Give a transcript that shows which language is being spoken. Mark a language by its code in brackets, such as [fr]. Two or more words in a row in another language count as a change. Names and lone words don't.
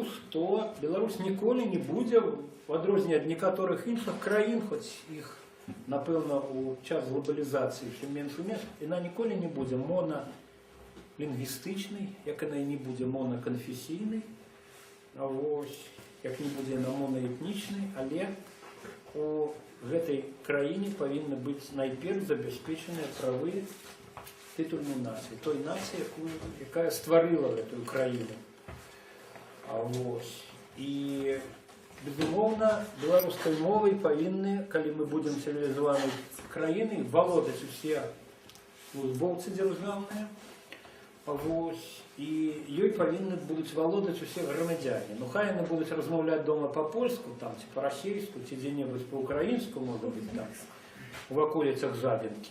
[uk] що Білорусь ніколи не буде, в відрізні від некоторих інших країн, хоч їх, напевно, у час глобалізації все менше і менше, вона ніколи не буде монолінгвістичний, як вона і не буде моноконфесійний, як не буде вона моноетнічний, але у гэтай країні повинні бути найперш забезпечені прави титульної нації, той нації, яка створила цю країну. І, безумовно, [be] беларускай мовай павінны, калі мы будем цивілізаванай краінай, валодаць усе службоўцы дзяржаўныя, і ёй павінны будуць валодаць усе грамадзяне. Ну, хай яны будуць размаўляць дома па-польску, там, ці па-расейску, ці дзе-небудзь па-украінску, можа быць, там, у ваколіцах Жабінкі.